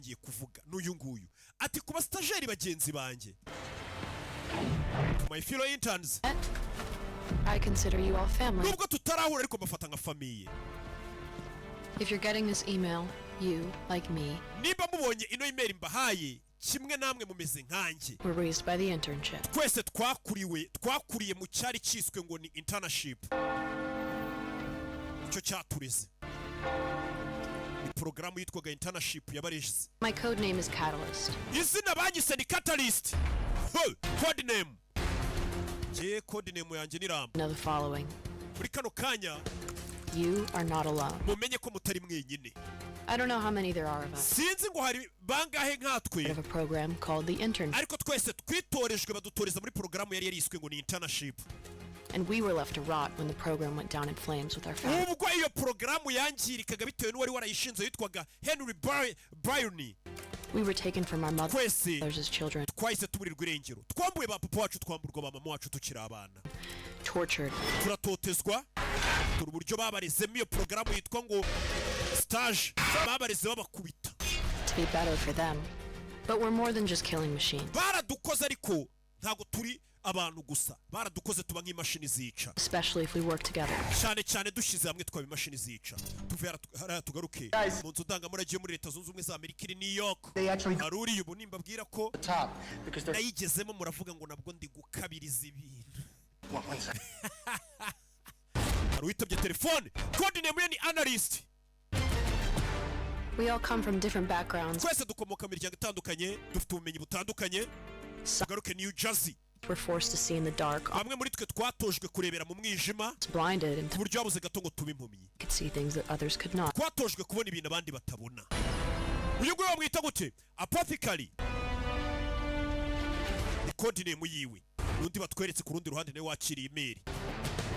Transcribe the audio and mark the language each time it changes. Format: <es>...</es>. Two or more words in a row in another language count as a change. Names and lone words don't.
<rw>ngiye kuvuga n'uyu nguyu ati kuba stajeri bagenzi banjye</rw> <en>my fellow interns I consider you all family.</en> <rw>Nubwo tutarahura ariko bafata nka famiye.</rw> <en>If you're getting this email, you, like me,</en> <rw>niba mubonye ino email mbahaye kimwe namwe mumeze nkanjye.</rw> <en>We're raised by the internship.</en> <rw>Twese twakuriye mu cyari cyiswe ngo ni internship. Cyo cyatureze. Ni programu yitwaga internship yabareze.</rw> <en>My code name is Catalyst.</en> <rw>Izina banyise ni Catalyst.</rw> <en>Code name.</en> <rw>Je</rw> <en>code name</en> <rw>yanjye ni Ram.</rw> <en>Know the following.</en> <rw>Muri kano kanya</rw> <en>You are not alone.</en> <rw>mumenye ko mutari mwenyine.</rw> <en>I don't know how many there are of us.</en> <rw>Sinzi ngo hari bangahe nkatwe.</rw> <en>We have a program called the Internship.</en> <rw>Ariko twese twitorejwe badutoreza muri programu yari yariswe ngo ni internship.</rw> <en>And we were left to rot when the program went down in flames with our family.</en> <rw>Ubwo iyo programu yangirikaga bitewe n'uwari warayishinze yitwaga Henry Byrne.</rw> <en>We were taken from our mothers</en> <rw>Twese</rw> <en>as children.</en> <rw>twahise tuburirwa irengero. Twambuye ba papa wacu twamburwa ba mama wacu tukiri abana.</rw> <en>Tortured.</en> <rw>Turatotezwa. Turi uburyo babarezemo iyo programu yitwa ngo stage. Babareze babakubita.</rw> <en>To be better for them. But we're more than just killing machines.</en> <rw>Baradukoze ariko ntago turi abantu gusa. Baradukoze tuba nk'imashini zica.</rw> <en>Especially if we work together.</en> <rw>Cyane dushize hamwe twaba imashini zica. Tuvuye hariya tugaruke mu nzu ndangamurage muri Leta Zunze Ubumwe za Amerika iri New York. Aruri ubu nimbabwira ko nayigezemo muravuga ngo nabwo ndi gukabiriza ibintu. Witabye telefone.</rw> <en>Code name</en> <rw>ni analyst.</rw> <en>We all come from different backgrounds.</en> <rw>Twese dukomoka mu miryango itandukanye, dufite ubumenyi butandukanye. Tugaruke New Jersey.</rw> <en>We're forced to see in the dark.</en> <rw>Bamwe muri twe twatojwe kurebera mu mwijima.</rw> <en>Blinded and</en> <rw>buryo babuze gato ngo tube impumyi.</rw> <en>Could see things that others could not.</en> <rw>Twatojwe kubona ibintu abandi batabona. Uyu nguyu bamwita gute? Apothecary. Ni</rw> <en>code name</en> <rw>yiwe. Nundi batweretse ku rundi ruhande nawe wakiriye email.</rw>